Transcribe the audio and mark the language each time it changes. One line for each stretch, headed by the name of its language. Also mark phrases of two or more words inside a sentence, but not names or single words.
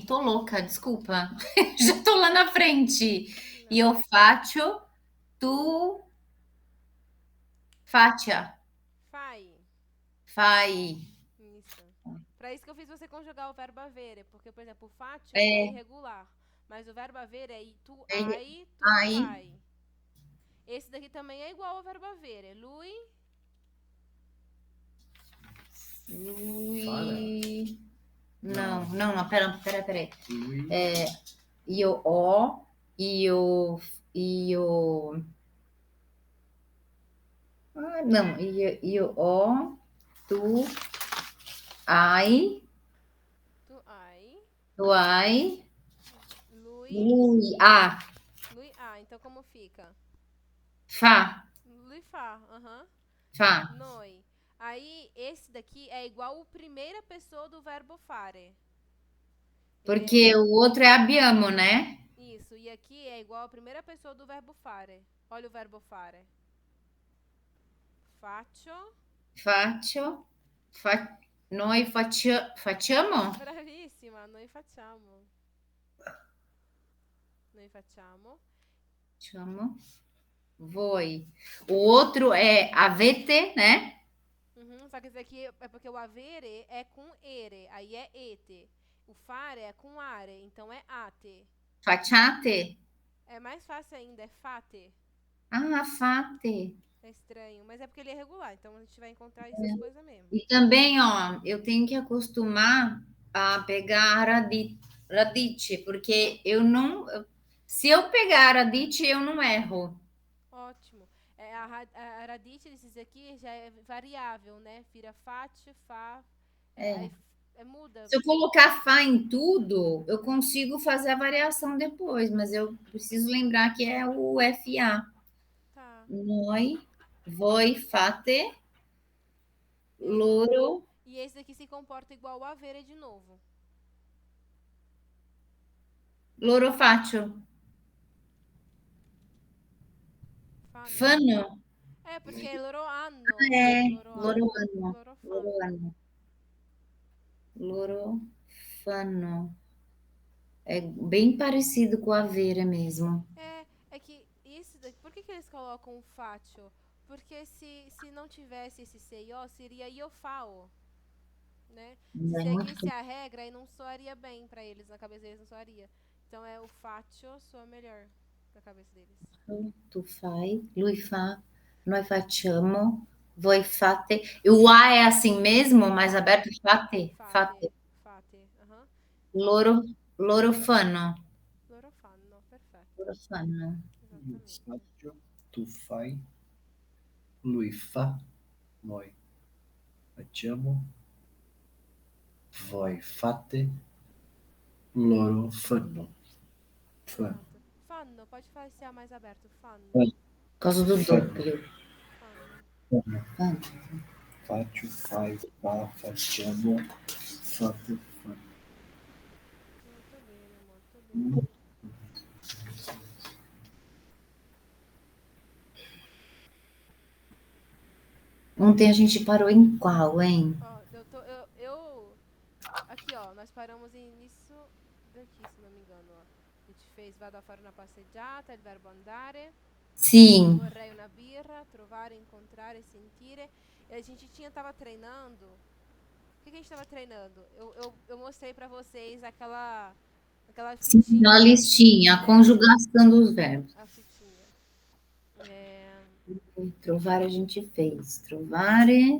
Portuguese: Tô louca, desculpa. Já tô lá na frente. Não.
Italian: Io faccio, tu faccia, Fai. fai.
Portuguese: Isso. Para isso que eu fiz você conjugar o verbo avere, porque, por exemplo, o fatio é É, irregular, mas o verbo avere é tu é,
Italian: hai, tu ai, fai.
Portuguese: Esse daqui também é igual ao verbo avere.
Italian: Lui,
Portuguese: Fala. lui. Não, pera.
Italian: Lui. Io ho, io. Ah, não, io ho, tu hai, tu hai. tu hai, Lui, lui ha, lui ha.
Portuguese: Então como fica?
Italian: fa, Lui fa, aham. fa. Noi.
Portuguese: Aí, esse daqui é igual a primeira pessoa do verbo fare. Ele é Porque o outro é abbiamo, né? isso. E aqui é igual a primeira pessoa do verbo fare. Olha o verbo fare. Faccio.
Italian: Faccio, noi facciamo? Bravissima, noi facciamo. Noi facciamo. Facciamo. Voi.
Portuguese: O outro é avete, né? Uhum, só que esse aqui é porque o avere é com ere, aí é ete. O fare é com are, então é ate.
Italian: Facciate?
Portuguese: É mais fácil ainda, é fate.
Italian: Ah, fate.
Portuguese: É estranho, mas é porque ele é regular, então a gente vai encontrar essas coisas mesmo. E também, ó, eu tenho que acostumar a pegar radice, porque eu não. Se eu pegar radice, eu não erro. Ótimo. É, a radice desses aqui já é variável, né? Vira fate, fa, aí muda. Se eu colocar Fá em tudo, eu consigo fazer a variação depois, mas eu preciso lembrar que é o FA. Tá.
Italian: Noi, voi, fate,
Portuguese: E aí,
Italian: loro,
Portuguese: e esse aqui se comporta igual o avere de novo.
Italian: loro faccio. Fanno. Fanno? É, porque loro hanno. É, Loro loro hanno, anno, loro loro fanno. anno, loro fanno.
Portuguese: É bem parecido com a Vera mesmo. É que isso daqui, por que eles colocam o faccio? Porque se não tivesse esse CIO, seria iofao, né? Se É muito seguisse a regra, aí não soaria bem pra eles, na cabeça deles não soaria. Então é o faccio soa melhor na cabeça deles.
Italian: Tu fai, lui fa, noi facciamo, voi fate.
Portuguese: E o A é assim mesmo, mais aberto,
Italian: fate, Fate, fate. fate, aham. Loro, loro fanno, Loro fanno, perfetto, loro fanno. Io esattamente. faccio. Tu fai. Lui fa. Noi facciamo. Voi fate. Loro fanno. Fanno.
Portuguese: Exato. Fanno, pode falar esse A mais aberto,
Italian: fanno, Fanno.
Portuguese: Por causa do
Italian: Fanno. doppio. fanno. Fanno. Fanno. Faccio, fai, fa, facciamo. Fate, fanno. Molto bene, molto bene.
Portuguese: Ontem a gente parou em qual, hein? Ó, aqui, ó, nós paramos nisso daqui, se não me engano, ó. A gente fez
Italian: vado a fare una passeggiata, il verbo andare,
Portuguese: Sim.
Italian: vorrei una birra, trovare, incontrare, sentire.
Portuguese: E a gente tava treinando. O que a gente tava treinando? Eu mostrei pra vocês aquela Sim, na fitinha, listinha, a né? conjugação dos verbos. A fitinha. É, Trovare a gente fez. Trovare.